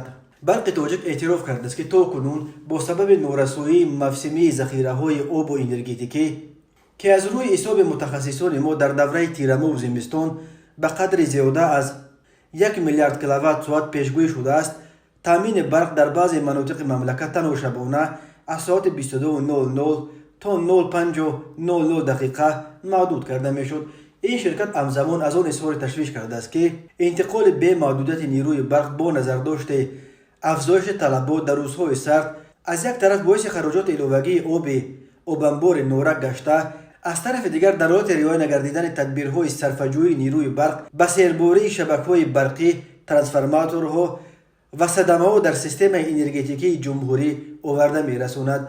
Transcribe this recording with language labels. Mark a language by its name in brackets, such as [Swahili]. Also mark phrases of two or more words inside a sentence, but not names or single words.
[Tajik] барқи тоҷик эътироф кардааст ки то кунун бо сабаби норасоии мавсимии захираҳои обу энергетикӣ ки аз рӯи ҳисоби мутахассисони мо дар давраи тирамуву зимистон ба қадри зиёда аз 1 миллиард киловатт-соат пешгӯӣ шудааст, таъмини барқ дар баъзе манотиқи мамлакат танҳо шабона аз соати 22:00 то 05:00 маҳдуд карда мешуд. [Persian] این شرکت همزمان از آن اظهار تشویش کرده است که انتقال به محدودیت نیروی برق با نظر داشته افزایش طلبات در روزهای سرد از یک طرف باعث خراجات علاوگی آبانبار نورک گشته، از طرف دیگر در حالت رعایت نگردیدن تدبیرهای صرفه‌جویی نیروی برق به سیربری شبکه‌های برقی، ترانسفورماتورها و صدمه‌ها در سیستم انرژتیکی جمهوری آورده می‌رساند.